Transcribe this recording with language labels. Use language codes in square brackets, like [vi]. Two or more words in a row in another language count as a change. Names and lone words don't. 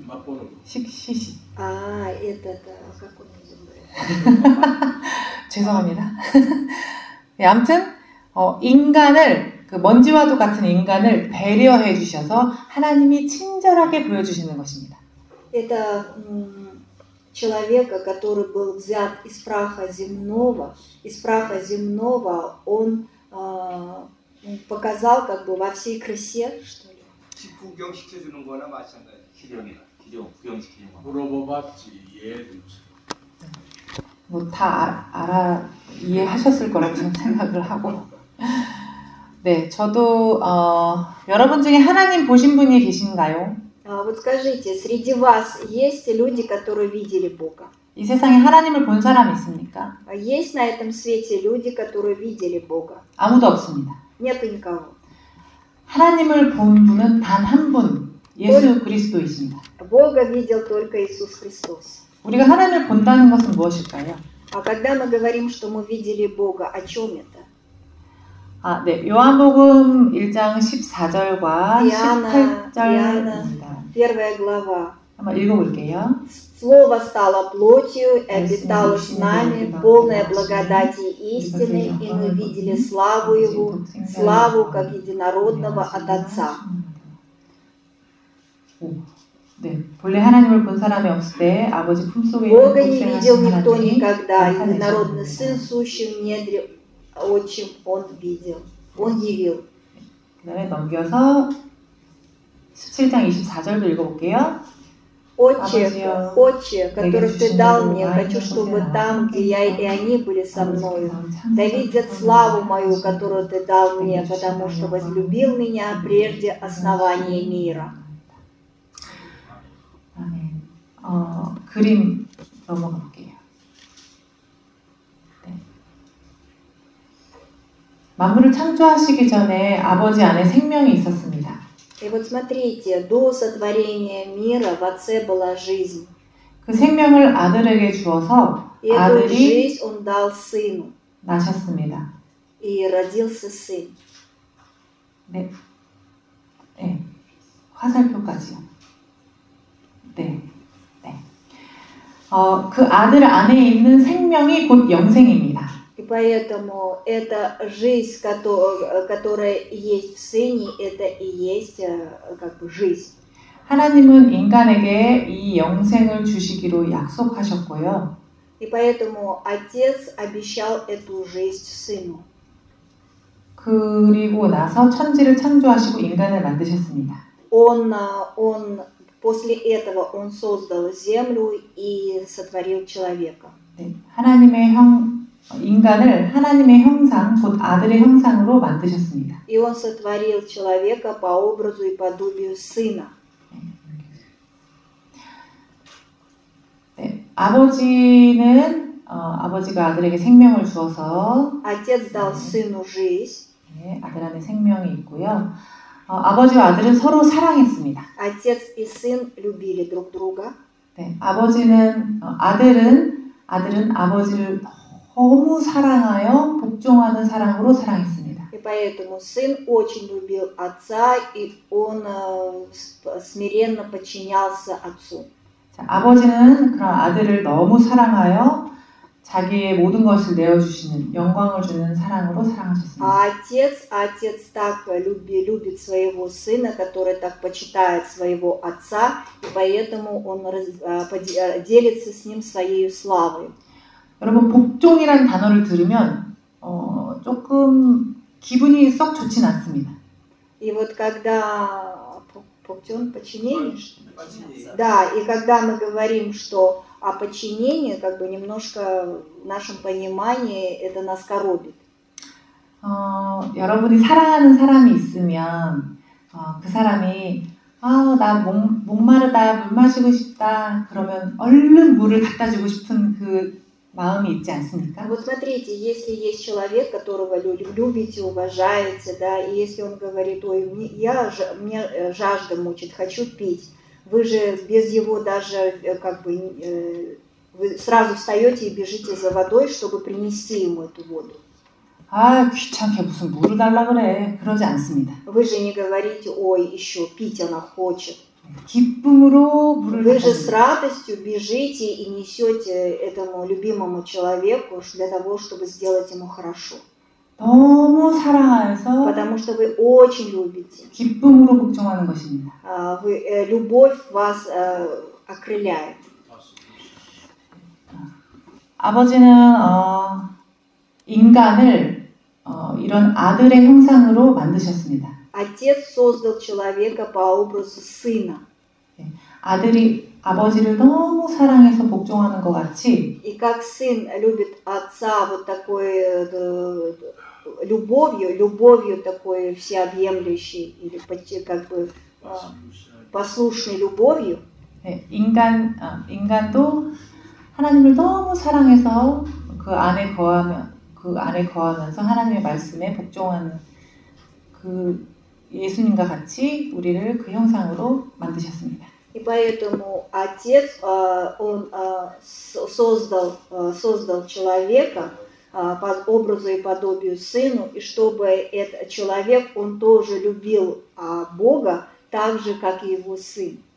[ko] 맛보는 거. 시시. [ru] Это, как он называется? [ko] 죄송합니다. 네, 아무튼 인간을 그 먼지와도 같은 인간을 배려해 주셔서 하나님이 친절하게 보여주시는 것입니다. [ru] Это человека, который был взят из праха земного, он показал как бы во всей красе, что ли. [ko] 구경시켜주는 거나 마찬가지. 구경시키는 거. 물어봐봤지 이해해주지. 뭐 다 이해하셨을 거라고 저는 생각을 하고. 네, 저도 여러분 중에 하나님 보신 분이 계신가요? [ru] Вот скажите, среди вас есть люди, которые видели Бога? [ko] 이 세상에 하나님을 본 사람 있습니까? [ru] Есть на этом свете люди, которые видели Бога? [ko] 아무도 없습니다. [ru] Нету никого. [ko] 하나님을 본 분은 단 한 분, 예수 그리스도이십니다. [ru] Бога видел только Иисус Христос. [ko] 우리가 하나님을 본다는 것은 무엇일까요? [ru] А когда мы говорим, что мы видели Бога, о чем это? [ko] 네, 요한복음 1장 14절과 18절입니다. [ru] Первая глава. [ko] 한번 읽어볼게요. [ru] Слово стало плотью и обитало с нами, полное благодати и истины, и мы видели славу Его, славу как единородного от Отца. [ko] 네, 본래 하나님을 본 사람이 없을 때 아버지 품속에 [ru] Бога [ko] 있는 [ru] не видел [ko] 독생하신 [ru] никто [ko] 하나님이 [ru] никогда, единородный [ko] 나타내셨습니다. [ru] Сын, сущий в недре отчим, Он видел, Он явил. [ko] 그 다음에 넘겨서 17장 24절도 읽어볼게요. [ru] Отче, которых Ты дал мне, хочу, чтобы там, где я и они были со мною, да видят славу мою, которую Ты дал мне, потому что возлюбил меня прежде основания мира. [ko] 그림 넘어가 볼게요. 네. 만물을 창조하시기 전에 아버지 안에 생명이 있었습니다. [ru] И вот смотрите, до сотворения мира в Отце была жизнь. [ko] 그 생명을 아들에게 주어서 [ru] И эту [ko] 아들이 [ru] жизнь Он дал Сыну. [ko] 나셨습니다. [ru] И родился Сын. [ko] 네. 네. 화살표까지요. 네. 네. 그 아들 안에 있는 생명이 곧 영생입니다. [ru] И поэтому эта жизнь, которая есть в Сыне, это и есть как бы жизнь. [ko] 하나님은 인간에게 이 영생을 주시기로 약속하셨고요. [ru] И поэтому Отец обещал эту жизнь Сыну. [ko] 그리고 나서 천지를 창조하시고 인간을 만드셨습니다. [ru] он после этого он создал землю и сотворил человека. [ko] 네, 인간을 하나님의 형상, 곧 아들의 형상으로 만드셨습니다. [ru] И он сотворил человека по образу и подобию сына. [ko] 네, 아버지가 아들에게 생명을 주어서 [ru] Отец дал сыну жизнь. [ko] 네, 아들 안에 생명이 있고요. 아버지와 아들은 서로 사랑했습니다. [ru] Отец и сын любили друг друга. [ko] 네, 아들은 아버지를 너무 사랑하여 복종하는 사랑으로 사랑했습니다. [ru] И поэтому сын очень любил отца, и он смиренно подчинялся отцу. [ko] 자, 아버지는 그런 아들을 너무 사랑하여 자기의 모든 것을 내어주시는 영광을 주는 사랑으로 사랑하셨습니다. [ru] А отец так любит своего сына, который так почитает своего отца, и поэтому он делится с ним своей славой. [ko] 여러분, 복종이라는 단어를 들으면 조금 기분이 썩 좋진 않습니다. [ru] И вот когда подчинение, да, и когда мы говорим, что о подчинении, как бы немножко в нашем понимании это нас коробит. [ko] 여러분이 사랑하는 사람이 있으면 그 사람이 나 목마르다, 물 마시고 싶다 그러면 얼른 물을 갖다 주고 싶은 그 마음이 있지 않습니까? [ru] Вот смотрите, если есть человек, которого любите, уважаете, да, и если он говорит, ой, мне жажда мучит, хочу пить, вы же без его даже как бы вы сразу встаете и бежите за водой, чтобы принести ему эту воду. [ko] 귀찮게 무슨 물을 달라 그래. 그러지 않습니다. [ru] Вы же не говорите, ой, еще пить она хочет. [ko] 기쁨으로 물을 [ru] Вы же с радостью бежите и несете этому любимому человеку для того, чтобы сделать ему хорошо. [ko] 너무 사랑해서 [ru] Потому что вы очень любите. [ko] 기쁨으로 복종하는 것입니다. [ru] Любовь вас окрыляет. [ko] 아버지는 인간을 이런 아들의 형상으로 만드셨습니다. [ru] Отец создал человека по образу сына. [ko] 아들이 아버지를 너무 사랑해서 복종하는 것 같이 [ru] И как сын любит отца вот такой любовью такой всеобъемлющей или как бы послушной любовью. [ko] 인간도 하나님을 너무 사랑해서 그 안에 거하면서 하나님의 말씀에 복종하는 그 예수님과 같이 우리를 그 형상으로 만드셨습니다. [ru] И поэтому Отец, он создал человека по образу и подобию Сыну, и чтобы этот человек, он тоже любил Бога так же, как и его Сын.